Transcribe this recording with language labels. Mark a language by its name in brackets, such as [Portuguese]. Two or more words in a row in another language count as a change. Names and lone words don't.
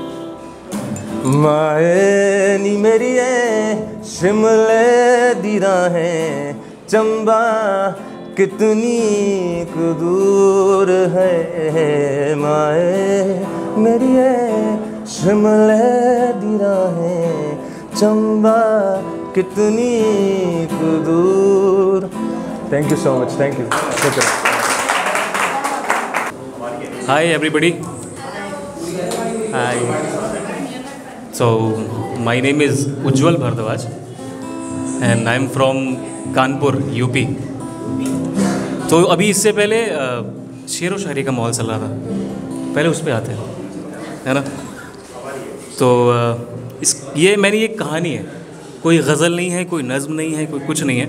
[Punjabi] ਮਾਏ ਨੀ ਮੇਰੀਏ ਸ਼ਿਮਲੇ ਦੀ ਰਾਹੇਂ ਚੰਬਾ ਕਿਤਨੀ ਕ ਦੂਰ ਹੈ। ਮਾਏ ਮੇਰੀਏ ਸ਼ਿਮਲੇ ਦੀ ਰਾਹੇਂ ਚੰਬਾ ਕਿਤਨੀ ਕ ਦੂਰ। [English] Thank you so much, thank you. Hi everybody. Hi. So my name is Ujjwal Bhardwaj and I am from कानपुर यूपी। [Hindi] तो अभी इससे पहले शेर व शायरी का माहौल चल रहा था, पहले उस पर आते हैं, है ना। तो ये मेरी एक कहानी है, कोई गज़ल नहीं है, कोई नज़्म नहीं है, कोई कुछ नहीं है।